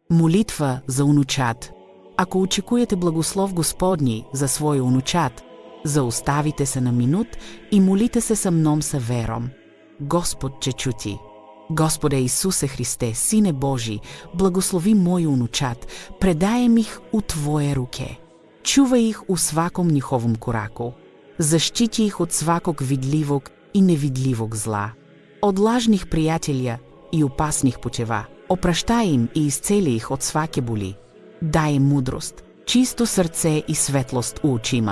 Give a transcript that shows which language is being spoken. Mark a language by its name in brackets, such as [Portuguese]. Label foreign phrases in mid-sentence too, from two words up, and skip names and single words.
[Serbian] Молитва за унучат. Ако очекujete благослов Господнji za svoj unučat, zaustavite se na minut i molite se sa mnom sa verom. Господ će čuti. Господе Исусе Христе, Сине Божий, благослови мой унучат, предаjem ih u Tvoje ruke. Čuvaj ih u svakom njihovom koraku. Zaštiti ih od svakog vidljivog i nevidljivog zla. Od lažnih prijatelja i opasnih puteva. Opraštaj im i isceli ih od svake boli. Daj im mudrost, čisto srce i svetlost u očima.